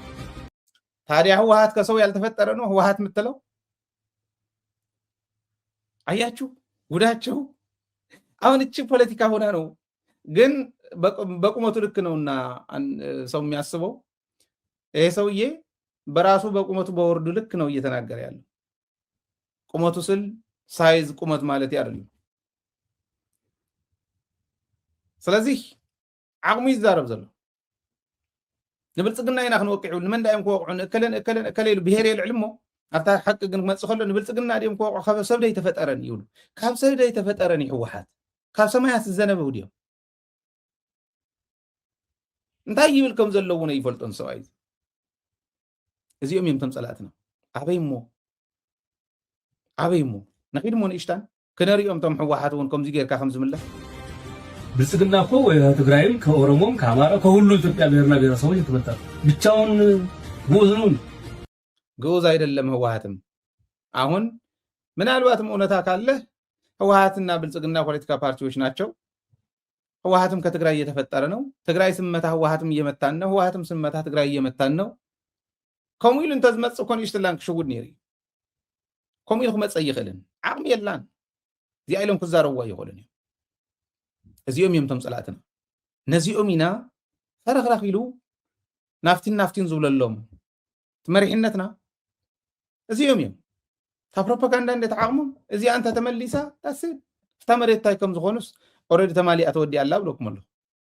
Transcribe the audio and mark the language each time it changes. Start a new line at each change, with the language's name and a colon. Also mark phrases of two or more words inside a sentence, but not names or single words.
Amharic: ታዲያ ህወሓት ከሰው ያልተፈጠረ ነው ህወሓት የምትለው አያችሁ ጉዳቸው አሁን እቺ ፖለቲካ ሆና ነው ግን በቁመቱ ልክ ነውና ሰው የሚያስበው ይሄ ሰውዬ በራሱ በቁመቱ በወርዱ ልክ ነው እየተናገረ ያለው ቁመቱ ስል ሳይዝ ቁመት ማለት አይደለም
Tigrinya: ስለዚህ ዓቅሙ ይዛረብ ዘሎ ንብልጽግና ኢና ክንወቅዑ ንመን ዳይም ክወቅዑ ከለሉ ብሄር የልዕልሞ ኣብታ ሓቂ ግን ክመፅእ ከሎ ንብልጽግና ድዮም ክወቅዑ ካብ ሰብ ደይ ተፈጠረን ይብሉ ካብ ሰብ ደይ ተፈጠረን ይሕወሓት ካብ ሰማያት ዝዘነበ ድዮም እንታይ ይብል ከም ዘለዎ ነው ይፈልጦን ሰብኣይ እዚኦም እዮም ተምፀላእትና ኣበይሞ ነኺድሞ ንእሽታን ክነሪኦም ቶም ሕወሓት እውን ከምዚ ጌርካ ከም ዝምለስ
Amharic: ብልጽግና እኮ ከትግራይም ከኦሮሞም ከአማራ ከሁሉ ኢትዮጵያ ብሔርና ብሔረሰቦች የተመጣ ብቻውን ጉዝ ነው ጉዝ አይደለም ህወሓትም አሁን ምናልባትም እውነታ ካለ ህወሓትና ብልጽግና ፖለቲካ ፓርቲዎች ናቸው ህወሓትም ከትግራይ እየተፈጠረ ነው ትግራይ ስመታ ህወሓትም እየመታን ነው ህወሓትም ስመታ ትግራይ እየመታን ነው
Tigrinya: ከሙይሉ እንተ ዝመጽእ ኮን ይሽትላን ክሽውድ ነይሩ ከሙይሉ ክመጽእ ይኽእልን ዓቅሚ የላን እዚኣኢሎም ክዛረብዋ ይኽእሉን እዚኦም እዮም ተምፀላእትና ነዚኦም ኢና ፈረኽራኽ ኢሉ ናፍቲን ዝብለሎም ትመሪሕነትና እዚኦም እዮም ካብ ፕሮፓጋንዳ እንደተዓቕሞም እዚኣ እንተ ተመሊሳ ታስብ ፍታ መሬት ታይ ከም ዝኾኑስ ኦልሬዲ ተማሊኣ ተወዲኣ ኣላ ብለኩም ኣሎ